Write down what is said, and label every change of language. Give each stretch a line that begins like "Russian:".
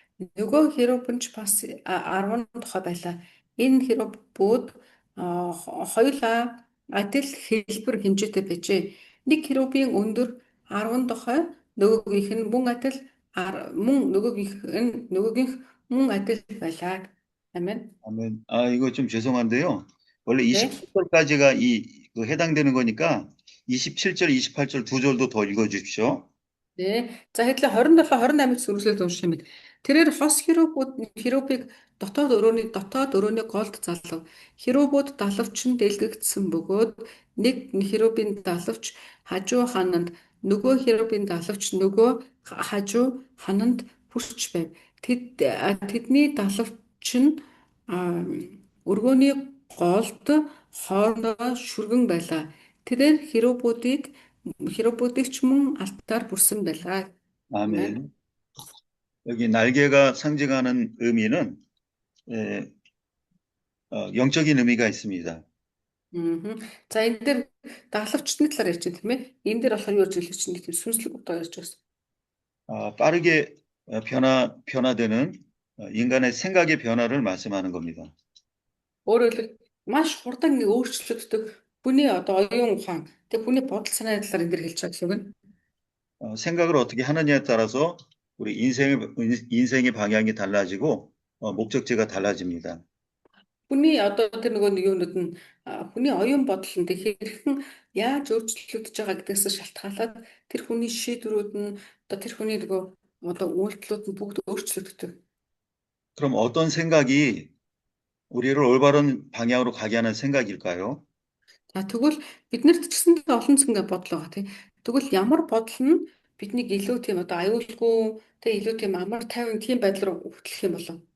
Mongolian: Нөгөө херувын ч бас 10 тухай байлаа. Энэ херувууд хоёулаа адил хэлбэр хэмжээтэй байжээ. Нэг херувийн өндөр 10 тухай, нөгөөгийнх нь мөн адил нөгөөгийнх мөн адил байлаа.
Korean: 아멘. 아멘. 이거 좀 죄송한데요. 원래 27절까지가 해당되는 거니까 27절, 28절 두 절도 더 읽어 주십시오. Тэ.
Mongolian: За хэдлээ 27 28-ыг сүрүүлээд унших юм. Тэрээр хос херубыг дотоод өрөөний голд залав. Херубууд далавч нь дэлгэгдсэн бөгөөд нэг херубын далавч хажуу хананд, нөгөө херубын далавч нөгөө хажуу хананд хүрч байв. Тэдний далавч нь өргөөний голд хоорондоо шүргэн байлаа. Тэрээр херубуудыг ч мөн алтаар бүрсэн байлаа.
Korean: 아멘. 여기 날개가 상징하는 의미는 영적인 의미가 있습니다.
Mongolian: За энэ дээр дагалавчны талаар ярьж байна тийм ээ. Энэ дээр болохоор юу гэж хэлж чинь тийм сүнслэг утга ярьж байсан.
Korean: 빠르게 변화되는 인간의 생각의 변화를 말씀하는 겁니다.
Mongolian: Өөрөөр хэлбэл маш хурдан өөрчлөгддөг хүний одоо оюун ухаан, тэг хүний бодол санааны талаар энэ дээр хэлж байгаа гэсэн үг нь.
Korean: 생각을 어떻게 하느냐에 따라서 우리 인생의 방향이 달라지고 목적지가 달라집니다.
Mongolian: Хүний одоо тэр нөгөө нэг юунууд нь хүний оюун бодол нь тэг хэрхэн яаж өөрчлөгдөж байгаа гэдгээс шалтгаалаад тэр хүний шийдвэрүүд нь одоо тэр хүний нөгөө одоо үйлдэлүүд нь бүгд өөрчлөгддөг.
Korean: 그럼 어떤 생각이 우리를 올바른 방향으로 가게 하는 생각일까요?
Mongolian: За тэгвэл биднэрт ч гэсэндээ олон зүйн бодол байгаа тийм. Тэгвэл ямар бодол нь биднийг илүү тийм одоо аюулгүй тэг илүү тийм амар тайван тийм байдал руу хөтлөх юм болов?